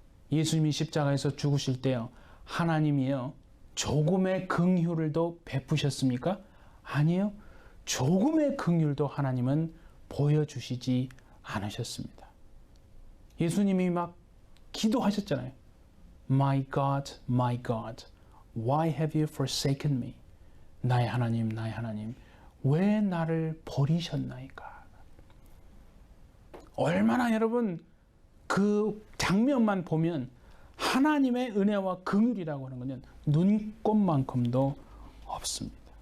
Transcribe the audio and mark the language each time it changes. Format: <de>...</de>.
<ko>예수님이 십자가에서 죽으실 때요, 하나님이요, 조금의 긍휼을도 베푸셨습니까? 아니에요. 조금의 긍휼도 하나님은 보여주시지 않으셨습니다. 예수님이 막 기도하셨잖아요.</ko> <en>My God, why have you forsaken me?</en> <ko>나의 하나님, 나의 하나님, 왜 나를 버리셨나이까? 얼마나 여러분 그 장면만 보면 하나님의 은혜와 긍휼이라고 하는 것은 눈꼽만큼도 없습니다.</ko>